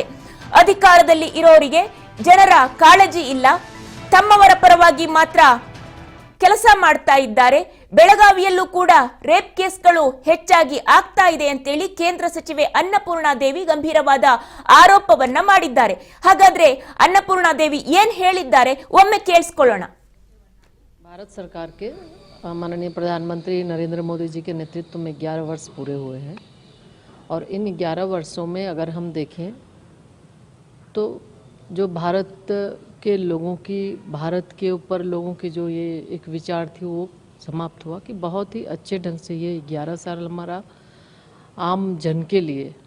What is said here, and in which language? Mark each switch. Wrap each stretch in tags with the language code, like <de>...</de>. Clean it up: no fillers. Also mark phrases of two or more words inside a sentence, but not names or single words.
<kn>ಅಧಿಕಾರದಲ್ಲಿ ಇರೋರಿಗೆ ಜನರ ಕಾಳಜಿ ಇಲ್ಲ, ತಮ್ಮವರ ಪರವಾಗಿ ಮಾತ್ರ ಕೆಲಸ ಮಾಡ್ತಾ ಇದ್ದಾರೆ. ಬೆಳಗಾವಿಯಲ್ಲೂ ಕೂಡ ರೇಪ್ ಕೇಸ್ಗಳು ಹೆಚ್ಚಾಗಿ ಆಗ್ತಾ ಇದೆ ಅಂತೇಳಿ ಕೇಂದ್ರ ಸಚಿವೆ ಅನ್ನಪೂರ್ಣಾದೇವಿ ಗಂಭೀರವಾದ ಆರೋಪವನ್ನ ಮಾಡಿದ್ದಾರೆ. ಹಾಗಾದ್ರೆ ಅನ್ನಪೂರ್ಣಾದೇವಿ ಏನ್ ಹೇಳಿದ್ದಾರೆ ಒಮ್ಮೆ ಕೇಳಿಸ್ಕೊಳ್ಳೋಣ.</kn> <hi>भारत सरकार के माननीय प्रधानमंत्री नरेंद्र मोदी जी के नेतृत्व में 11 वर्ष पूरे हुए हैं और इन 11 वर्षों में अगर हम देखें तो जो भारत के लोगों की, भारत के ऊपर लोगों की जो ये एक विचार थी वो समाप्त हुआ कि बहुत ही अच्छे ढंग से ये 11 साल हमारा आम जन के लिए</hi>